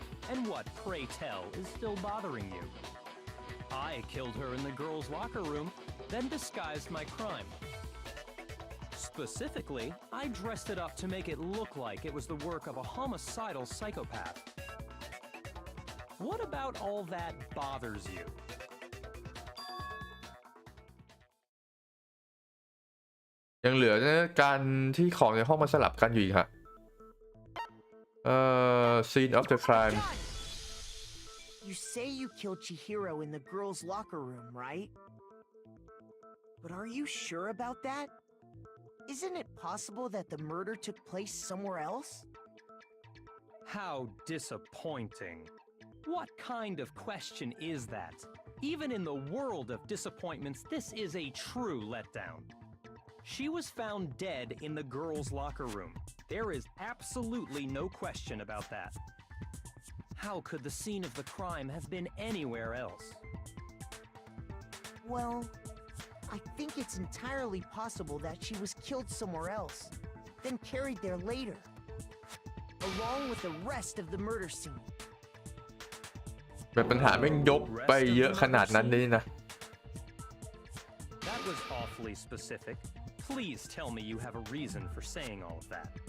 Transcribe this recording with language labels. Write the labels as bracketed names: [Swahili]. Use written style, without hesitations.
[English] And what, pray tell, is still bothering you? I killed her in the girls' locker room, then disguised my crime. Specifically, I dressed it up to make it look like it was the work of a homicidal psychopath. What about all that bothers you? [Thai] ยังเหลือการที่ของในห้องมันสลับกันอยู่อีกฮะ [English] scene of the crime. You say you killed Chihiro in the girls' locker room, right? But are you sure about that? Isn't it possible that the murder took place somewhere else? How disappointing. What kind of question is that? Even in the world of disappointments, this is a true letdown. She was found dead in the girls' locker room. There is absolutely no question about that. How could the scene of the crime have been anywhere else? Well, I think it's entirely possible that she was killed somewhere else, then carried there later, along with the rest of the murder scene. [Thai] แบบปัญหาแม่งยกไปเยอะขนาดนั้นเลยนะ [English] That was awfully specific. Please tell me you have a reason for saying all of that.